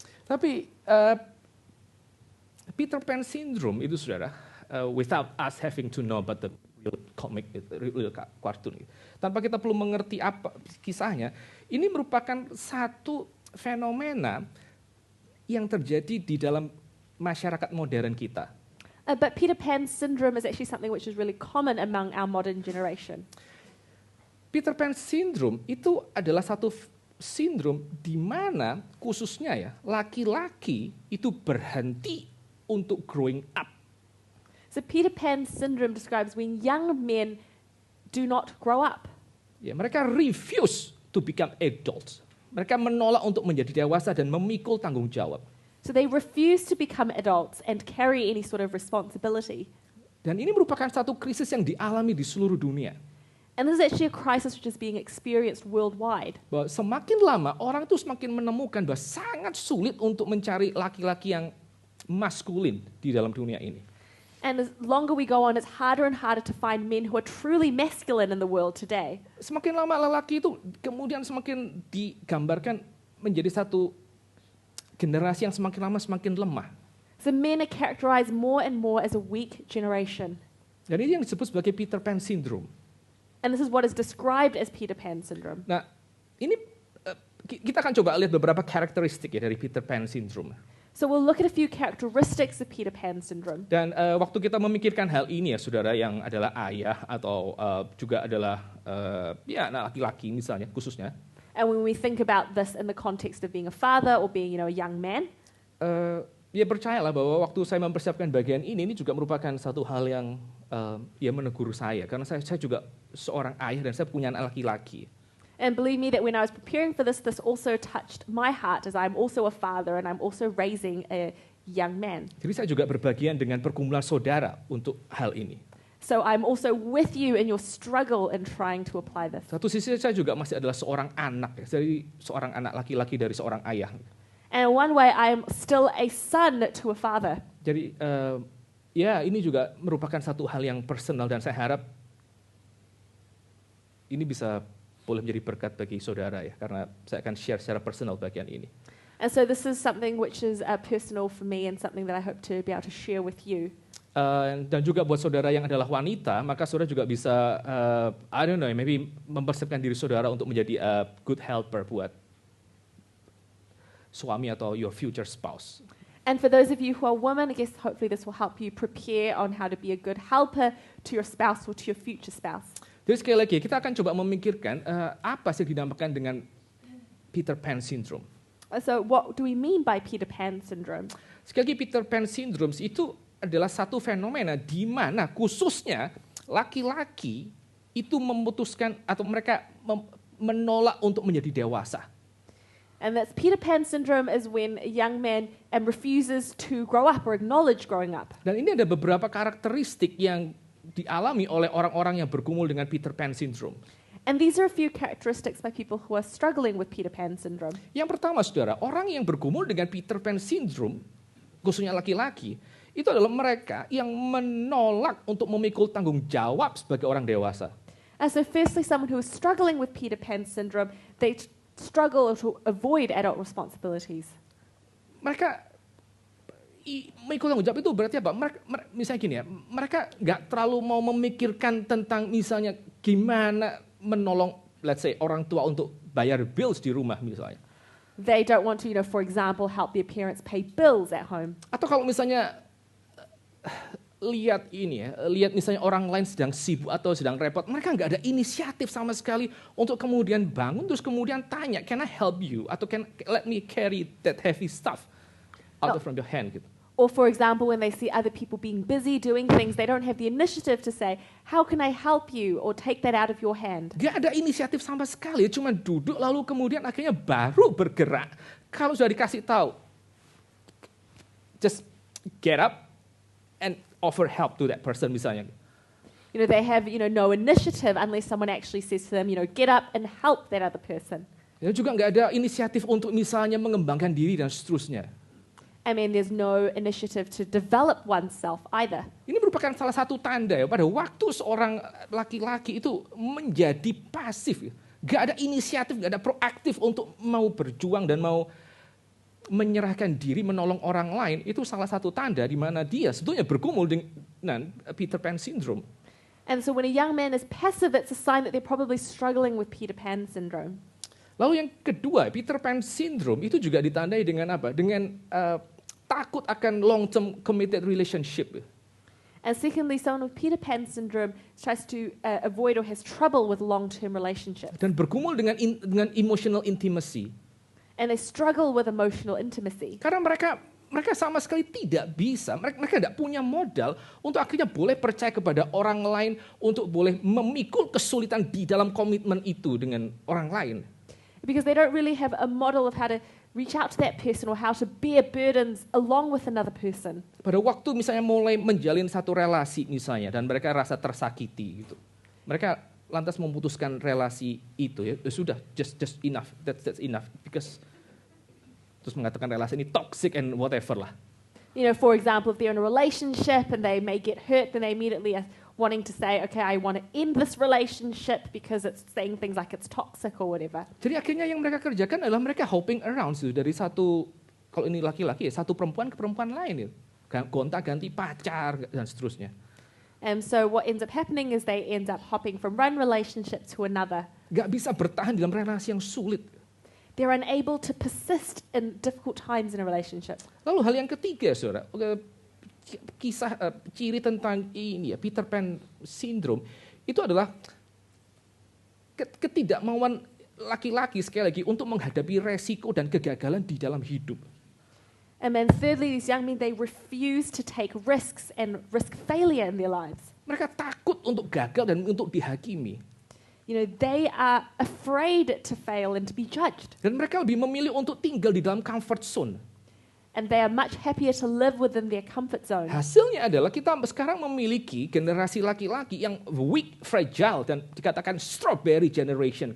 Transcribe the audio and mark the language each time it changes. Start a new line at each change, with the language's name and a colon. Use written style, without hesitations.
Indonesian: Tapi Peter Pan syndrome itu saudara,
English: without us having to know about the real comic, real cartoon,
Indonesian: tanpa kita perlu mengerti apa kisahnya, ini merupakan satu fenomena yang terjadi di dalam masyarakat modern kita.
English: But Peter Pan syndrome is actually something which is really common among our modern generation.
Indonesian: Peter Pan syndrome itu adalah satu sindrom di mana khususnya ya laki-laki itu berhenti untuk
English: growing up. So Peter Pan syndrome describes when young men do not grow up.
Indonesian: Ya, mereka
English: refuse to become adults.
Indonesian: Mereka menolak untuk menjadi dewasa dan memikul tanggung jawab.
English: So they refuse to become adults and carry any sort of responsibility.
Indonesian: Dan ini merupakan satu krisis yang dialami di seluruh dunia.
English: And this is actually a crisis which is being experienced worldwide.
Indonesian: Bahwa semakin lama orang itu semakin menemukan bahwa sangat sulit untuk mencari laki-laki yang maskulin di dalam dunia ini.
English: And as longer we go on, it's harder and harder to find men who are truly masculine in the world today.
Indonesian: Semakin lama lelaki itu kemudian semakin digambarkan menjadi satu generasi yang semakin lama semakin lemah.
English: So men are characterized more and more as a weak generation.
Indonesian: Dan ini yang disebut sebagai Peter Pan syndrome.
English: And this is what is described as Peter Pan syndrome.
Indonesian: Nah, ini kita akan coba lihat beberapa karakteristik ya dari Peter Pan syndrome.
English: So we'll look at a few characteristics of Peter Pan syndrome.
Indonesian: Dan waktu kita memikirkan hal ini ya saudara yang adalah ayah atau juga adalah anak laki-laki misalnya khususnya.
English: And when we think about this in the context of being a father or being, a young man,
Indonesian: ya percayalah bahwa waktu saya mempersiapkan bagian ini juga merupakan satu hal yang menegur saya karena saya juga seorang ayah dan saya punya anak laki-laki.
English: and believe me that when I was preparing for this also touched my heart as I'm also a father and I'm also raising a young man.
Indonesian: Jadi saya juga berbagian dengan pergumulan saudara untuk hal ini.
English: So I'm also with you in your struggle in trying to apply this.
Indonesian: Satu sisi saya juga masih adalah seorang anak, dari seorang anak laki-laki dari seorang ayah.
English: And in one way I'm still a son to a father.
Indonesian: Jadi ini juga merupakan satu hal yang personal dan saya harap ini bisa boleh menjadi berkat bagi saudara ya, karena saya akan share secara personal bagian ini.
English: And so this is something which is personal for me and something that I hope to be able to share with you.
Indonesian: Dan juga buat saudara yang adalah wanita, maka saudara juga bisa, maybe mempersiapkan diri saudara untuk menjadi
English: a good helper
Indonesian: buat suami atau
English: your future spouse. And for those of you who are women, I guess hopefully this will help you prepare on how to be a good helper to your spouse or to your future spouse.
Indonesian: Jadi sekali lagi kita akan coba memikirkan apa sih dinamakan dengan Peter Pan syndrome.
English: So what do we mean by Peter Pan syndrome?
Indonesian: Sekali lagi Peter Pan syndrome itu adalah satu fenomena di mana khususnya laki-laki itu memutuskan atau mereka menolak untuk menjadi dewasa.
English: And that's Peter Pan syndrome is when a young man refuses to grow up or acknowledge growing up.
Indonesian: Dan ini ada beberapa karakteristik yang dialami oleh orang-orang yang bergumul dengan Peter Pan syndrome.
English: And these are a few characteristics by people who are struggling with Peter Pan syndrome.
Indonesian: Yang pertama, saudara, orang yang bergumul dengan Peter Pan syndrome, khususnya laki-laki, itu adalah mereka yang menolak untuk memikul tanggung jawab sebagai orang dewasa.
English: And so firstly, someone who is struggling with Peter Pan syndrome, they struggle to avoid adult responsibilities.
Indonesian: Mereka memikul tanggung jawab itu berarti apa? Misalnya gini ya, mereka nggak terlalu mau memikirkan tentang misalnya gimana menolong,
English: let's say,
Indonesian: orang tua untuk bayar bills di rumah misalnya.
English: They don't want to, for example, help their parents pay bills at home.
Indonesian: Atau kalau misalnya lihat misalnya orang lain sedang sibuk atau sedang repot, mereka nggak ada inisiatif sama sekali untuk kemudian bangun terus kemudian tanya,
English: can I help you?
Indonesian: Atau
English: let me carry that heavy stuff out from your hand
Indonesian: gitu.
English: Or for example, when they see other people being busy doing things, they don't have the initiative to say, how can I help you? Or take that out of your hand.
Indonesian: Gak ada inisiatif sama sekali, cuma duduk lalu kemudian akhirnya baru bergerak. Kalau sudah dikasih tahu,
English: just get up and offer help to that person
Indonesian: misalnya.
English: They have, no initiative unless someone actually says to them, get up and help that other person.
Indonesian: Ya juga nggak ada inisiatif untuk misalnya mengembangkan diri dan seterusnya.
English: I mean, there's no initiative to develop oneself either.
Indonesian: Ini merupakan salah satu tanda ya, pada waktu seorang laki-laki itu menjadi pasif. Gak ada inisiatif, gak ada proaktif untuk mau berjuang dan mau menyerahkan diri menolong orang lain. Itu salah satu tanda di mana dia sebetulnya bergumul dengan Peter Pan syndrome.
English: And so when a young man is passive, it's a sign that they're probably struggling with Peter Pan syndrome.
Indonesian: Lalu yang kedua, Peter Pan syndrome itu juga ditandai dengan apa? Dengan takut akan
English: long-term committed relationship. And secondly, someone with Peter Pan syndrome tries to avoid or has trouble with long-term relationships.
Indonesian: Dan bergumul dengan
English: emotional intimacy. And they struggle with emotional intimacy.
Indonesian: Karena mereka sama sekali tidak bisa, mereka tidak punya modal untuk akhirnya boleh percaya kepada orang lain, untuk boleh memikul kesulitan di dalam komitmen itu dengan orang lain.
English: Because they don't really have a model of how to reach out to that person or how to bear burdens along with another person.
Indonesian: Pada waktu misalnya mulai menjalin satu relasi misalnya dan mereka rasa tersakiti gitu. Mereka lantas memutuskan relasi itu ya, sudah
English: just enough. That's enough because
Indonesian: terus mengatakan relasi ini
English: toxic and whatever
Indonesian: lah.
English: For example, if they're in a relationship and they may get hurt, then they immediately are wanting to say, okay, I want to end this relationship because it's saying things like it's toxic or whatever.
Indonesian: Jadi akhirnya yang mereka kerjakan adalah mereka
English: hopping around
Indonesian: dari satu, kalau ini laki-laki ya, satu perempuan ke perempuan lain ya. Gonta-ganti pacar dan seterusnya.
English: And so what ends up happening is they end up hopping from one relationship to another.
Indonesian: Gak bisa bertahan dalam relasi yang sulit.
English: They're unable to persist in difficult times in a relationship.
Indonesian: Lalu hal yang ketiga, saudara, kisah ciri tentang ini ya, Peter Pan syndrome itu adalah ketidakmauan laki-laki sekali lagi untuk menghadapi resiko dan kegagalan di dalam hidup.
English: And then thirdly, these young men, they refuse to take risks and risk failure in their lives.
Indonesian: Mereka takut untuk gagal dan untuk dihakimi.
English: They are afraid to fail and to be judged.
Indonesian: Dan mereka lebih memilih untuk tinggal di dalam
English: comfort zone. And they are much happier to live within their comfort zone.
Indonesian: Hasilnya adalah kita sekarang memiliki generasi laki-laki yang
English: weak, fragile,
Indonesian: dan dikatakan
English: strawberry generation.